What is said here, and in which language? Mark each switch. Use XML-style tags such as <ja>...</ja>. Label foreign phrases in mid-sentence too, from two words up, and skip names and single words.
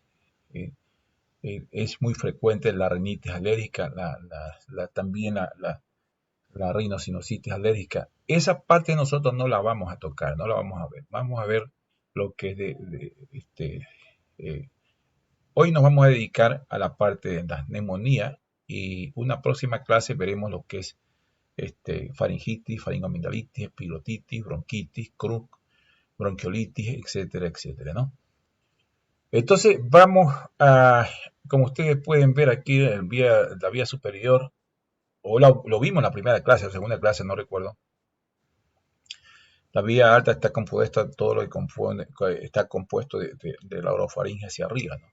<es>eh, es muy frecuente la rinitis alérgica, también la rinosinusitis alérgica. Esa parte nosotros no la vamos a tocar, no la vamos a ver. Vamos a ver lo que es eh, hoy nos vamos a dedicar a la parte de la neumonía y una próxima clase veremos lo que es faringitis, faringoamigdalitis, epiglottitis, bronquitis, bronquiolitis, etcétera, etcétera, ¿no? Entonces vamos a, como ustedes pueden ver aquí, la vía superior, o lo vimos en la primera clase, o segunda clase, no recuerdo. La vía alta está compuesta, todo lo que está compuesto de la orofaringe hacia arriba, ¿no?</es>